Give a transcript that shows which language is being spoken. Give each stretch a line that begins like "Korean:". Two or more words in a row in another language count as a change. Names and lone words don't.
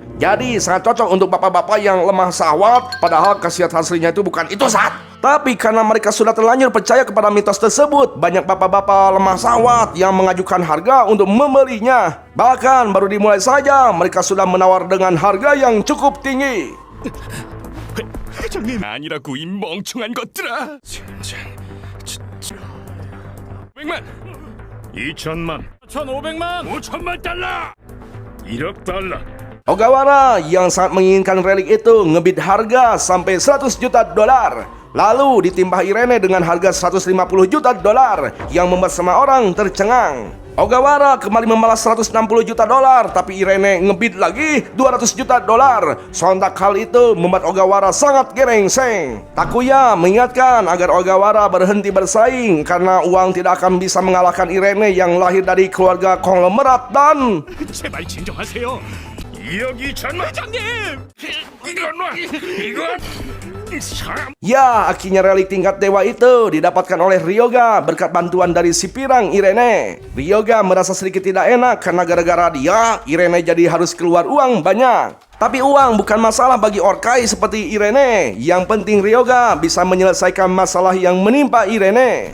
Indonesian: Jadi sangat cocok untuk bapak-bapak yang lemah syahwat, padahal khasiat aslinya itu bukan itu, Sat. Tapi karena mereka sudah terlanjur percaya kepada mitos tersebut, banyak bapak-bapak lemah syahwat yang mengajukan harga untuk membelinya. Bahkan baru dimulai saja, mereka sudah menawar dengan harga yang cukup tinggi.
Korean: 회장님 아니라고 이 멍청한 것들아. 젠장 100만 2천만 1,500만 5천만 달러 1억 달러.
Indonesian: Ogawara yang sangat menginginkan relik itu ngebid harga sampai 100 juta dolar. Lalu ditimbah Irene dengan harga 150 juta dolar yang membuat semua orang tercengang. Ogawara kembali membalas 160 juta dolar, tapi Irene ngebid lagi 200 juta dolar. Sontak hal itu membuat Ogawara sangat gerengseng. Takuya mengingatkan agar Ogawara berhenti bersaing karena uang tidak akan bisa mengalahkan Irene yang lahir dari keluarga konglomerat dan...
Korean: 제발 진정하세요. 2억 2천만. 회장님. 이건 놔. 이건 사람.
Indonesian: Ya, akhirnya relik tingkat dewa itu didapatkan oleh Ryoga berkat bantuan dari si pirang Irene. Ryoga merasa sedikit tidak enak karena gara-gara dia, Irene jadi harus keluar uang banyak. Tapi uang bukan masalah bagi Orkai seperti Irene. Yang penting Ryoga bisa menyelesaikan masalah yang menimpa Irene.